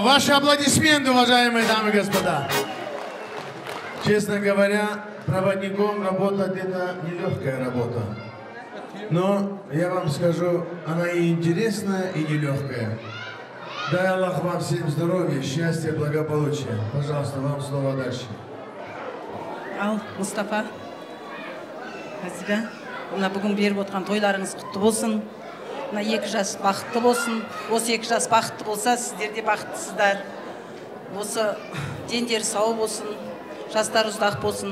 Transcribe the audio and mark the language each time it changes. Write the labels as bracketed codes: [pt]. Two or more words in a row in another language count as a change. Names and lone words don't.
[ru] Ваши аплодисменты, уважаемые дамы и господа. Честно говоря, проводником работать это нелегкая работа. Но я вам скажу, она и интересная, и нелегкая. Дай Аллах вам всем здоровья, счастья, благополучия. Пожалуйста, вам слово дальше. [kk] Ал, Мустафа, Азига, мына бүгін беріп отқан тойларыңыз құтты болсын. Мына 2 жас бақытты болсын. Осы 2 жас бақытты болса, сіздер де бақыттысыздар. Осы дендері сау болсын, жастар ұзақ болсын.